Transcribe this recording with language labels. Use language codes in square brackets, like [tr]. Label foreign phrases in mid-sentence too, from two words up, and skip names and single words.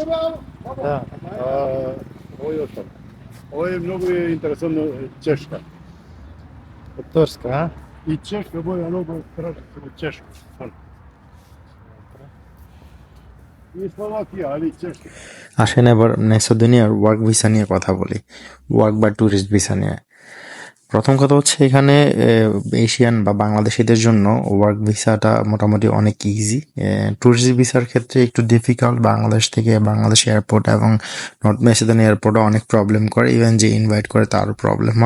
[sr] Da. Ovo je ostalo. Ovo je mnogo interesantno Češka. Turska, ha? I Češka boja mnogo traži se Češka. I Slovakia, ali Češka. [bn] আসেন এবার মেসিডোনিয়ার [en] work visa [bn] নিয়ে কথা বলি, ওয়ার্ক বা [en] tourist visa [bn] নিয়ে। প্রথম কথা হচ্ছে এখানে এশিয়ান বা বাংলাদেশিদের জন্য ওয়ার্ক ভিসাটা মোটামুটি অনেক ইজি। ট্যুরিস্ট ভিসার ক্ষেত্রে একটু ডিফিকাল্ট, বাংলাদেশ থেকে বাংলাদেশ এয়ারপোর্ট এবং নর্থ মেসিডোনিয়া এয়ারপোর্টে অনেক প্রবলেম করে, ইভেন যে ইনভাইট করে তারও প্রবলেম হয়।